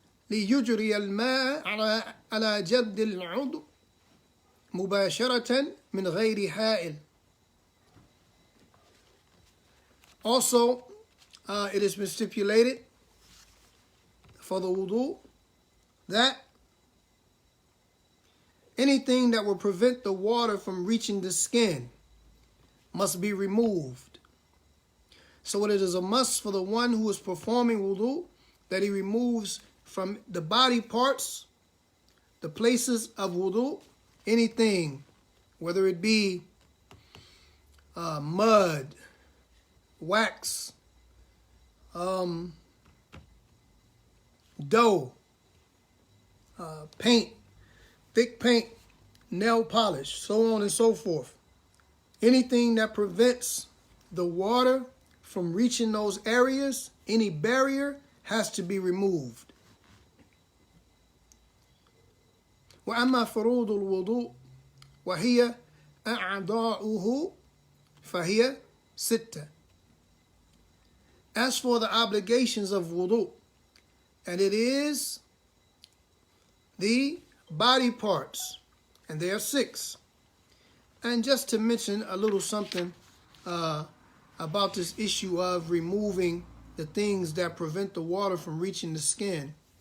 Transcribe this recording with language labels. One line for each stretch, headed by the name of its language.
Arabic: ليجري الماء على جلد العضو مباشرة من غير حائل.
English: Also, it has been stipulated for the wudu that anything that will prevent the water from reaching the skin must be removed. So it is a must for the one who is performing wudu that he removes from the body parts, the places of wudu, anything, whether it be mud, wax, dough, paint, thick paint, nail polish, so on and so forth. Anything that prevents the water from reaching those areas, any barrier, has to be removed.
Arabic: وأما فروض الوضوء وهي أعضاؤه فهي ستة.
English: As for the obligations of wudu, and it is the body parts, and they are 6. And just to mention a little something about this issue of removing the things that prevent the water from reaching the skin.